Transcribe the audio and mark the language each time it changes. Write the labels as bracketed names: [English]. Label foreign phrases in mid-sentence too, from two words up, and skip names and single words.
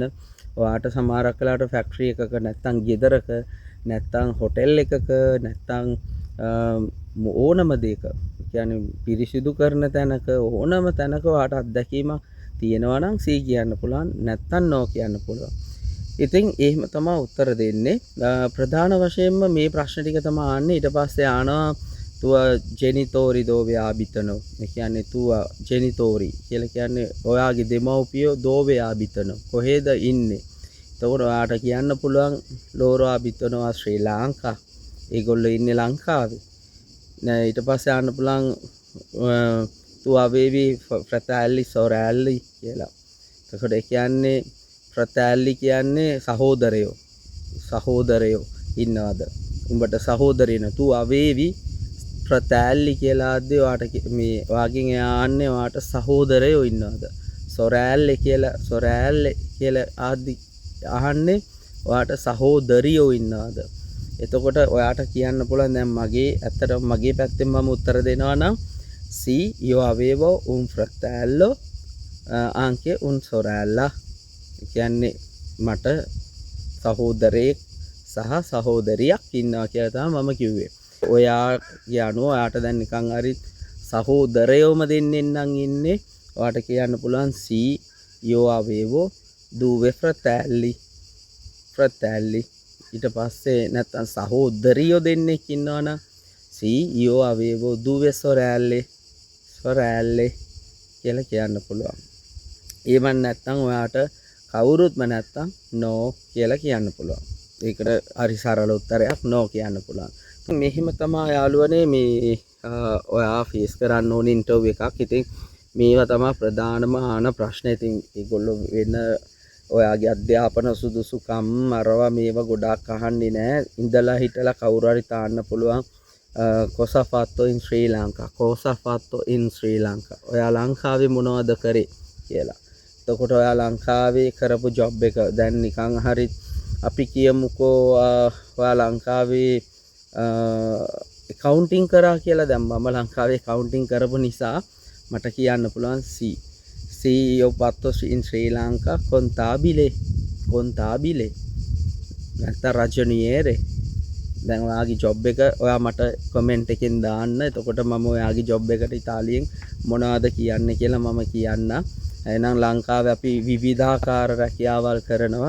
[Sinhala] ඔයාට සමහරක් වෙලාවට ෆැක්ටරි එකක නැත්තම් ගෙදරක නැත්තම් හොටෙල් එකක නැත්තම් ඕනම දෙයක කියන්නේ පිරිසිදු කරන තැනක ඕනම තැනක ඔයාට අත්දැකීමක් තියෙනවා නම් කියන්න පුළුවන්. නැත්තම් no කියන්න පුළුවන්. ඉතින් එහෙම තමයි උත්තර දෙන්නේ. ප්‍රධාන වශයෙන්ම මේ ප්‍රශ්න ටික තමයි ආන්නේ. ඊට පස්සේ ආනවා [Italian] tua genitori dove abitano. [Sinhala] ඒ කියන්නේ [Italian] tua genitori [Sinhala] කියලා කියන්නේ ඔයාගේ දෙමව්පියෝ [Italian] dove abitano. [Sinhala] කොහෙද ඉන්නේ? එතකොට ඔයාට කියන්න පුළුවන් [Italian] loro abitano a Sri Lanka. [Sinhala] ඒගොල්ලෝ ඉන්නේ ලංකාවේ. ඊට පස්සේ ආන්න පුළුවන් [Italian] tu avevi fratelli sorelli [Sinhala] කියලා. එතකොට ඒ කියන්නේ fratelli කියන්නේ සහෝදරයෝ ඉන්නවද? උඹට සහෝදරයන [Italian] tu avevi fratelli [Sinhala] කියලා ආද්දී ඔයාට මේ වාගෙන් යන්නේ ඔයාට සහෝදරයෝ ඉන්නවද? sorelle කියලා ආද්දී අහන්නේ ඔයාට සහෝදරියෝ ඉන්නවද? එතකොට ඔයාට කියන්න පුළුවන් දැන් ඇත්තටම මගේ පැත්තෙන් මම උත්තර දෙනවා නම් [Italian] sì io avevo un fratello anche un sorella. [Sinhala] කියන්නේ මට සහෝදරයෙක් සහ සහෝදරියක් ඉන්නවා කියලා තමයි මම කිව්වේ. ඔයාගේ අනුව ඔයාට දැන් නිකන් හරි සහෝදරයෝම දෙන්නෙන්නම් ඉන්නේ. ඔයාට කියන්න පුළුවන් [Italian] sì io avevo due fratelli. [Sinhala] ඊට පස්සේ නැත්තම් සහෝදරියෝ දෙන්නෙක් ඉන්නවනම් [Italian] sì io avevo due sorelle [Sinhala] කියලා කියන්න පුළුවන්. ඒවන් නැත්තම් ඔයාට කවුරුත්ම නැත්තම් no කියලා කියන්න පුළුවන්. ඒකට හරි සරල උත්තරයක් no කියන්න පුළුවන්. මෙහිම තමයි යාළුවනේ මේ ඔයා ෆේස් කරන්න ඕන ඉන්ටර්විව් එකක්. ඉතින් මේවා තමයි ප්‍රධානම ආන ප්‍රශ්න. ඉතින් ඒගොල්ලෝ වෙන ඔයාගේ අධ්‍යාපන සුදුසුකම් අරවා මේවා ගොඩාක් අහන්නේ නැහැ. ඉඳලා හිටලා කවුරු හරි තාන්න පුළුවන් [Italian] cosa fatto in Sri Lanka. [Sinhala] ඔයා ලංකාවේ මොනවද කරේ කියලා. එතකොට ඔයා ලංකාවේ කරපු ජොබ් එක දැන් නිකන් හරි අපි කියමුකෝ ඔයා ලංකාවේ accounting කරා කියලා. දැන් මම ලංකාවේ accounting කරපු නිසා මට කියන්න පුළුවන් [Italian] sì io fatto in Sri Lanka contabile [Sinhala] නැත්නම් ragioniere. දැන් ඔයාගේ ජොබ් එක ඔයා මට කමෙන්ට් එකෙන් දාන්න. එතකොට මම ඔයාගේ ජොබ් එකට ඉතාලියෙන් මොනවද කියන්නේ කියලා මම කියන්න. එහෙනම් ලංකාවේ අපි විවිධාකාර රැකියාවල් කරනවා.